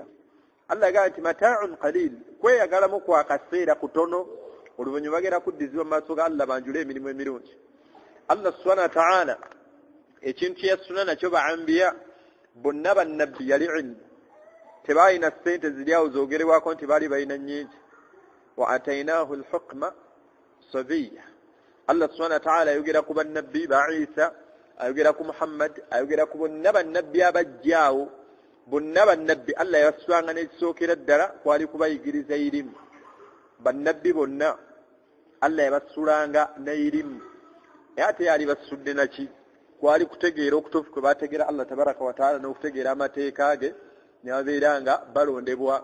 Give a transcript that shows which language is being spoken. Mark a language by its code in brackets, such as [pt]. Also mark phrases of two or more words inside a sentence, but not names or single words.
[lg] Allah agamba nti [ar] متاع قليل [lg] kweyagalamu kwa kaseera kutono oluvannyuma bagenda kuddizibwa mu maaso ga Allah banjule emirimu emirungi. Allah [ar] سبحانه وتعالى [lg] ekintu kye yasuna nakyo ba'ambiya bonna bannabbi yali ilmu tebalina ssente ziri awo zoogerewako nti baali balina nnyingi. [ar] وآتيناه الحكم صبيا. [lg] Allah [ar] سبحانه وتعالى [lg] ayogera ku bannabbi ba Isa ayogera ku Muhammad ayogera ku bonna bannabbi abajjaawo bonna bannabbi Allah yabasanga n'ekisookera ddala kwali kubayigiriza irimu. Bannabbi bonna Allah yabasulanga n'irimu ate yali basudde naki kwali kutegeera okutuufu kwe bategeera Allah [ar] تبارك وتعالى [lg] n'okutegeera amateeka ge ne babeeranga balondebwa.